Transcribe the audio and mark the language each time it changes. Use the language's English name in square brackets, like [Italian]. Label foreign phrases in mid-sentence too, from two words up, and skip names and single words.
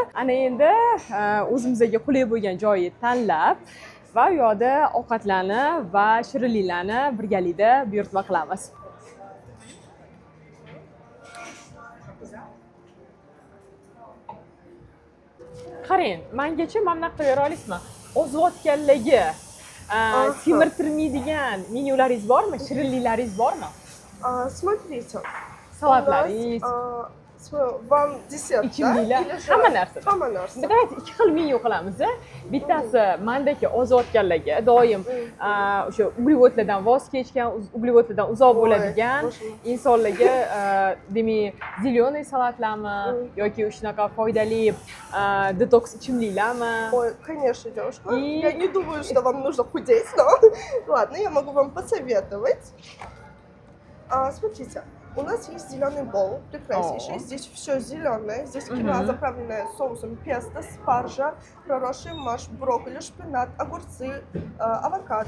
[Uzbek] Ana endi o'zimizga qulay bo'lgan joyi tanlab va u yoqda ovqatlarni va shirinliklarni birgalikda buyurtma qilamiz. Qarang, mengacha mana bunaqa qilib bera olasizmi? Ozodkanligi, semirtirmaydigan menyularingiz bormi? Shirinliklaringiz bormi? [Russian] Смотрите, [Uzbek] Salatlaringiz, [Russian] вам десерт, [Uzbek] ichimliklar, [Russian] или же [Uzbek] hamma narsa. hamma narsa. Давайте ikki xil menyu qilamiz. Bittasi mendagi ozodkanlarga doim o'sha uglevodlardan voz kechgan, uglevodlardan uzoq bo'ladigan insonlarga demak, zеленый salatlarmi yoki shunaqa foydali detoks ichimliklarmi? [Russian] Ой, конечно, девушка. И- Я не думаю, что вам нужно худеть, но ладно, я могу вам посоветовать. Смотрите, у нас есть зеленый бол, прекраснейший. Здесь все зеленое. Здесь киноа, заправленная соусом песто, спаржа, проросший маш, брокколи, шпинат, огурцы, авокадо.